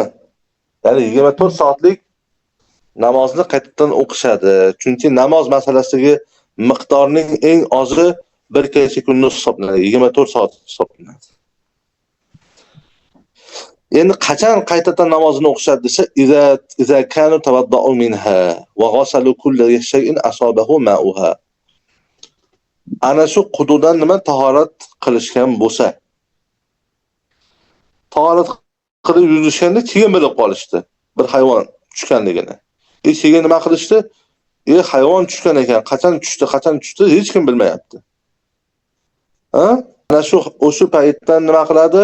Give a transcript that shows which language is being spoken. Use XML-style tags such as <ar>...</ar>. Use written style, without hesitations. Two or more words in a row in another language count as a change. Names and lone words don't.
<uz>Ya'ni 24 soatlik namozni qaytadan o'qishadi. Chunki namoz masalasidagi miqdorning eng ozi bir kecha kunduz hisoblanadi, 24 soat hisoblanadi. Endi qachon qaytadan namozni o'qishadi desa,</uz> <ar>إذا كانوا توضؤوا منها وغسلوا كل شيء أصابه ماؤها.</ar> <uz>Ana shu quduqdan nima tahorat qilishgan bo'lsa, tahorat qilib yuzishganda keyin bilib qolishdi bir hayvon tushganligini. Keyin nima qilishdi? Hayvon tushgan ekan, qachon tushdi hech kim bilmayapti. Ana shu o'sha paytdan nima qiladi?</uz>